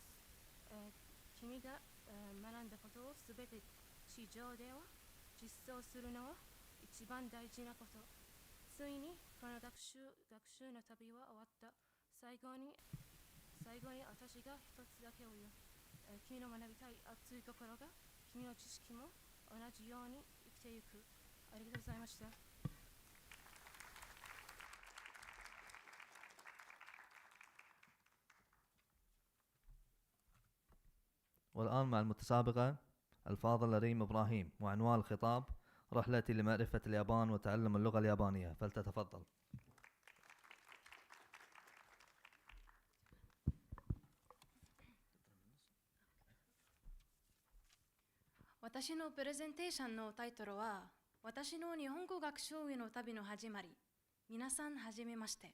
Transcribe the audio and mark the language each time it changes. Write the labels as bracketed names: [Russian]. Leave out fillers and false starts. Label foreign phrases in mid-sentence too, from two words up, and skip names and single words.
[Japanese] 君が学んだことをすべて地上では実装するのは一番大事なこと。ついにこの学習の旅は終わった。最後に最後に私が一つだけを言う。君の学びたい熱い心が君の知識も同じように生きていく。ありがとうございました。 [Arabic] والآن مع المتسابقة الفاضلة ريم إبراهيم، وعنوان الخطاب رحلتي لمعرفة اليابان وتعلم اللغة اليابانية، فلتتفضل. [Japanese] 私のプレゼンテーションのタイトルは、私の日本語学習への旅の始まり。皆さんはじめまして。